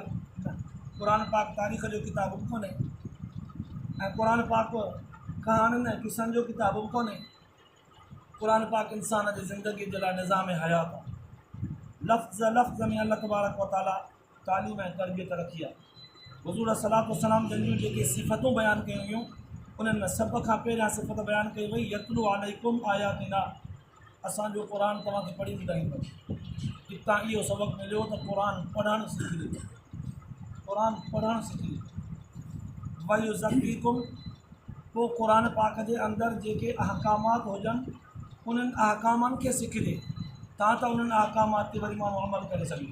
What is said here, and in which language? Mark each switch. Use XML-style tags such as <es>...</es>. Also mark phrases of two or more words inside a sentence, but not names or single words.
<sd>क़ुर पाक तारीख़ जो किताबु बि कोन्हे, ऐं क़ुर पाक कहाणियुनि ऐं किसनि जो किताबु बि कोन्हे। क़ुर पाक इंसान जी ज़िंदगी जे लाइ निज़ाम हयात आहे। लफ़्ज़ में अल्लाह</sd> <ar>تبارك وتعالى</ar> <sd>तालीम ऐं तरबियत रखी आहे। हुज़ूर</sd> <ar>صلى الله عليه وسلم</ar> <sd>जूं जेके सिफ़तूं बयानु कयूं हुयूं, उन्हनि में सभ खां पहिरियां सिफ़त बयानु कई वई</sd> <ar>يتلو عليكم آياتنا,</ar> <sd>असांजो क़ुर तव्हांखे पढ़ी ॿुधाईंदो। हितां इहो सबक़ु मिलियो त क़ुर पढ़णु सिखी ॾियो, क़ुर पढ़णु सिखी ॾियो। वयुज़क्कीकुम, पोइ क़ुर पाक जे अंदरि जेके अहकामात हुजनि उन्हनि अहकामनि खे सिखिजे, तव्हां त उन्हनि अहकामात ते वरी माण्हू अमल करे सघे।</sd>